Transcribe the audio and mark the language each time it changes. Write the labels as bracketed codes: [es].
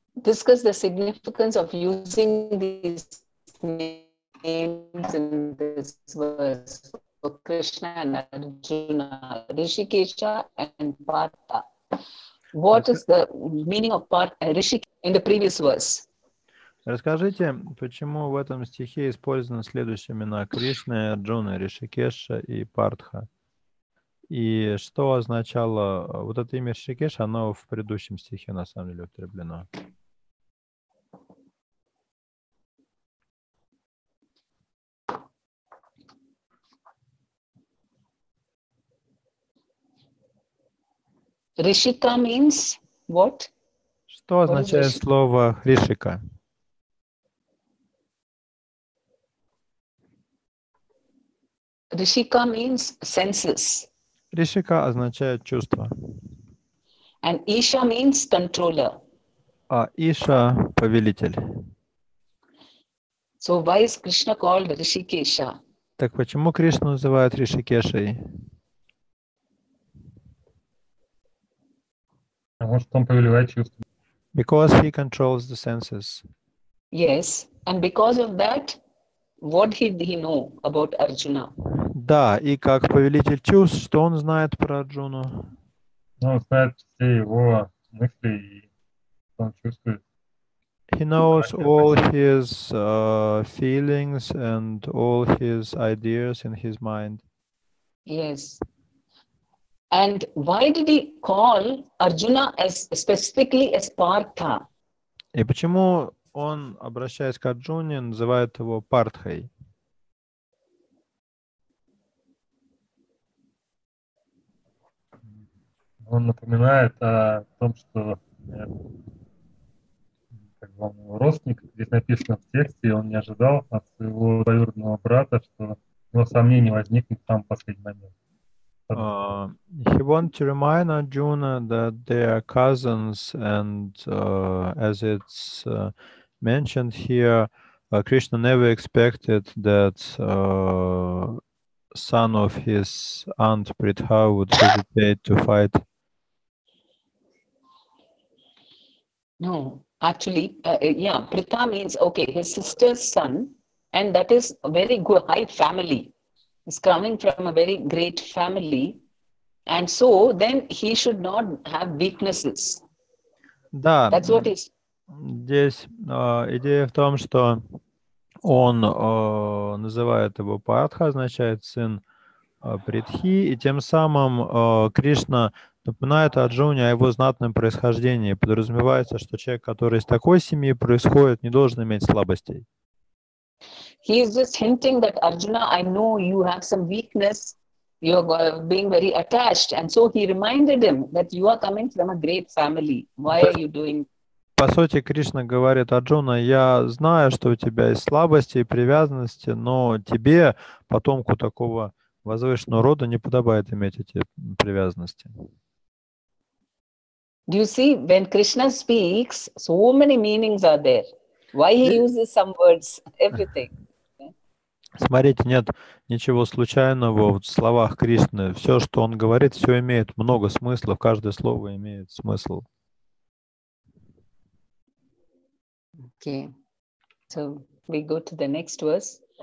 [en] Discuss the significance of using these names in this verse for Krishna and Arjuna, Rishikesha and Partha. What is the meaning of Rishikesh in the previous verse? [ru] Расскажите, почему в этом стихе использованы следующие имена Кришна, Арджуна, Ришикеша и Партха? И что означало вот это имя Ришикеш, оно в предыдущем стихе на самом деле употреблено? [en] Rishika means what? [ru] Что означает слово Ришика? [en] Rishika means senses. [ru] Ришика означает чувство. [en] And Isha means controller. [ru] А Иша – повелитель. [en] So why is Krishna called Rishikesha? [ru] Так почему Кришну называют Ришикешей? Потому что он повелевает чувствами. [en] Because he controls the senses. Yes, and because of that, what did he know about Arjuna? [ru] Да, и как повелитель чувств, что он знает про Арджуну? Ну, он знает все его мысли и что он чувствует. [en] He knows [ru] Характер [en] all [ru] по себе. [en] his feelings and all his ideas in his mind. Yes. And why did he call Arjuna as specifically as Partha? [ru] И почему он, обращаясь к Арджуне, называет его Партхой? Он напоминает о том, что как бы он его родственник, здесь написано в тексте, и он не ожидал от своего двоюродного брата, что у него сомнений возникнет в самый последний момент. [en] He wanted to remind Arjuna that they are cousins, and as it's mentioned here, Krishna never expected that son of his aunt Pritha would hesitate to fight. No, actually, yeah, Pritha means, okay, his sister's son, and that is a very good, high family. He's coming from a very great family, and so then he should not have weaknesses. [ru] Да, [en] That's what is. [ru] здесь идея в том, что он называет его Партха, означает сын Притхи, и тем самым Кришна напоминает Арджуне о его знатном происхождении. Подразумевается, что человек, который из такой семьи происходит, не должен иметь слабостей. [en] He is just hinting that Arjuna, I know you have some weakness, you're being very attached, and so he reminded him that you are coming from a great family. Why are you doing? [ru] По сути, Кришна говорит: Арджуна, я знаю, что у тебя есть слабости и привязанности, но тебе, потомку такого возвышенного рода, не подобает иметь эти привязанности. [en] Do you see, when Krishna speaks, so many meanings are there. Why he uses some words, everything. [ru] Смотрите, нет ничего случайного в словах Кришны. Все, что он говорит, все имеет много смыслов, каждое слово имеет смысл. [en] Okay, so we go to the next verse.